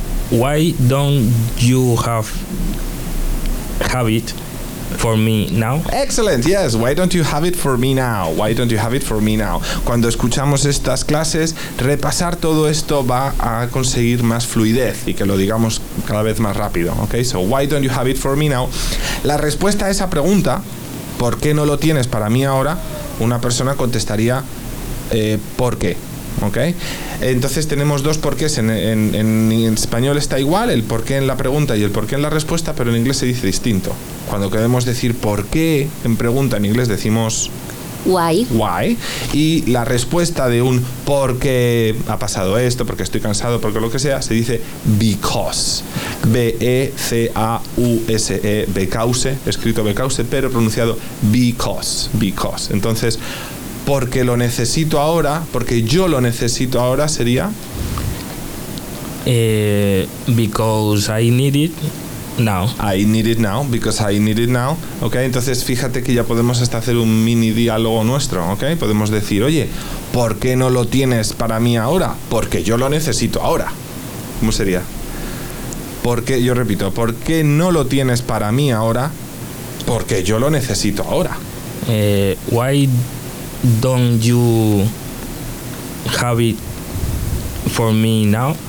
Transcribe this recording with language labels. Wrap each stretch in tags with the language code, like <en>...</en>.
<en>Why don't you have it for me now? Excellent, yes. Why don't you have it for me now? Why don't you have it for me now?</en> <es>Cuando escuchamos estas clases, repasar todo esto va a conseguir más fluidez y que lo digamos cada vez más rápido.</es> <en>Okay, so why don't you have it for me now?</en> <es>La respuesta a esa pregunta, ¿por qué no lo tienes para mí ahora? Una persona contestaría, ¿por qué? Okay. Entonces tenemos dos porqués. En español está igual, el porqué en la pregunta y el porqué en la respuesta, pero en inglés se dice distinto. Cuando queremos decir por qué en pregunta, en inglés decimos</es> <en>why.</en> <es>Why. Y la respuesta de un por qué ha pasado esto, porque estoy cansado, porque lo que sea, se dice because.</es> <en>B-E-C-A-U-S-E. Because,</en> <es>escrito</es> <en>because,</en> <es>pero pronunciado</es> <en>because. Because.</en> <es>Entonces, porque lo necesito ahora, porque yo lo necesito ahora, sería</es> <en>because I need it now. I need it now, because I need it now.</en> <es>Ok, entonces fíjate que ya podemos hasta hacer un mini diálogo nuestro, ok. Podemos decir, oye, ¿por qué no lo tienes para mí ahora? Porque yo lo necesito ahora. ¿Cómo sería? Porque, yo repito, ¿por qué no lo tienes para mí ahora? Porque yo lo necesito ahora.</es> <en>Why don't you have it for me now?</en>